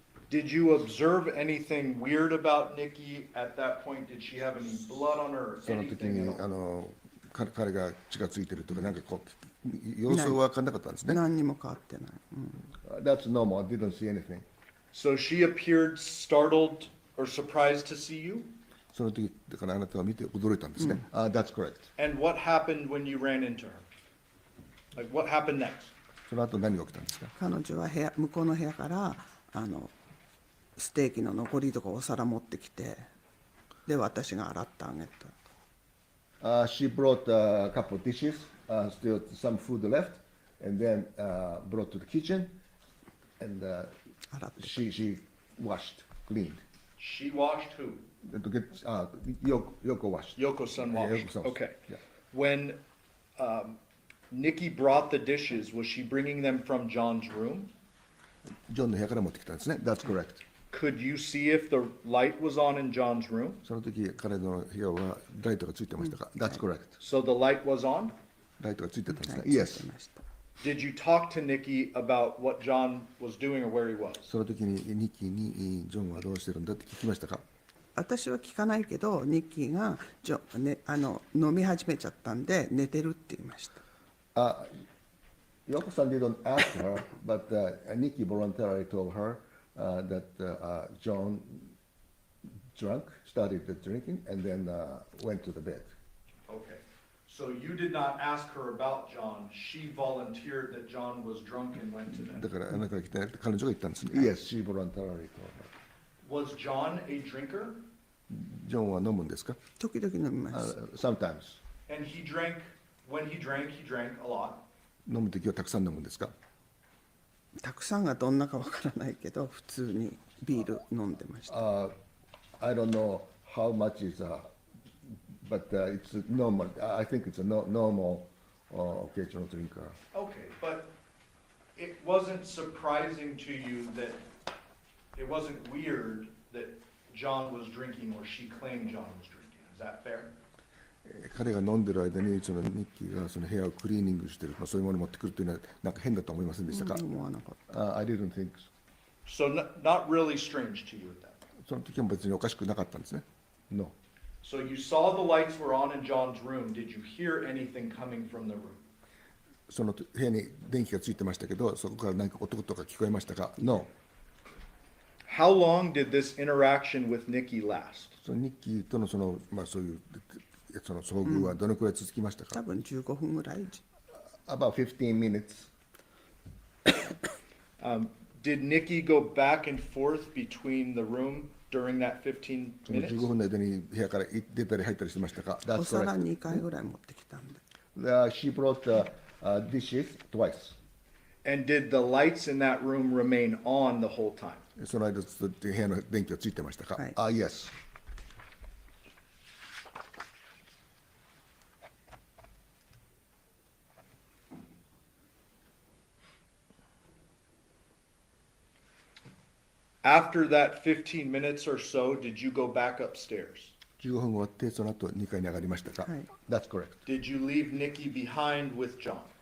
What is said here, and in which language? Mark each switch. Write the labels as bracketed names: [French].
[English] Did you observe anything weird about Nikki at that point? Did she have any blood on her or [Japanese] その時 [English] anything [Japanese] に [English] at all? [Japanese] 彼が血がついてるとかなんかこう様子は分かんなかったんですね。何にも変わってない。 [English] That's normal. I didn't see anything. So she appeared startled or surprised to see you? [Japanese] その時だからあなたは見て驚いたんですね。 [English] That's correct. And what happened when you ran into her? Like what happened next? [Japanese] その後何が起きたんですか？彼女は向こうの部屋からステーキの残りとかお皿持ってきて、で私が洗ってあげた。 [English] She brought a couple of dishes, still some food left, and then brought to the kitchen, and she washed, cleaned. She washed who? To get Yoko washed. Yoko-san Yeah, washed. Yoko-san. Okay. Yeah. When Nikki brought the dishes, was she bringing them from John's room? [Japanese] ジョンの部屋から持ってきたんですね。 [English] That's correct. Could you see if the light was on in John's room? [Japanese] その時彼の部屋はライトがついてましたか？ [English] That's correct. So the light was on? [Japanese] ライトがついてたんですね。はい、 [English] Yes. [Japanese] ついてました。 [English] Did you talk to Nikki about what John was doing or where he was? [Japanese] その時にニッキーにジョンはどうしてるんだって聞きましたか？私は聞かないけど、ニッキーが飲み始めちゃったんで寝てるって言いました。 [English] Yoko-san didn't ask her, but Nikki voluntarily told her that John started drinking, and then went to the bed. Okay. So you did not ask her about John. She volunteered that John was drunk and went to [Japanese] だ [English] bed. [Japanese] からあなたが来てなくて彼女が言ったんですね。 [English] Yes, she voluntarily told her. Was John a drinker? [Japanese] ジョンは飲むんですか？時々飲みます。 [English] Sometimes. And when he drank a lot. [Japanese] 飲む時はたくさん飲むんですか？たくさんがどんなかわからないけど、普通にビール飲んでました。 [English] I don't know how much is, but it's normal. I think it's a normal occasional drinker. Okay, but it wasn't surprising to you that it wasn't weird that John was drinking or she claimed John was drinking. Is that fair? [Japanese] 彼が飲んでる間にそのニッキーがその部屋をクリーニングしてる、そういうものを持ってくるというのはなんか変だと思いませんでしたか？思わなかった。 [English] I didn't think so. So not really strange to you at that. [Japanese] その時も別におかしくなかったんですね。 [English] No. So you saw the lights were on in John's room. Did you hear anything coming from the room? [Japanese] その部屋に電気がついてましたけど、そこから何か音とか聞こえましたか？ [English] No. How long did this interaction with Nikki last? [Japanese] そのニッキーとのそういうその遭遇はどのくらい続きましたか？多分15分ぐらい。 [English] About 15 minutes. Did Nikki go back and forth between the room during that 15 [Japanese] その [English] minutes? [Japanese] 15分の間に部屋から出たり入ったりしてましたか？お [English] That's [Japanese] 皿 [English] correct. [Japanese] 2回ぐらい持ってきたんで。 [English] She brought dishes twice. And did the lights in that room remain on the whole time? [Japanese] その間ずっと部屋の電気がついてましたか？はい。 [English] Yes. After that 15 minutes or so, did you go back upstairs? [Japanese] 15分終わってその後2階に上がりましたか？はい。 [English] That's correct. Did you leave Nikki behind with John?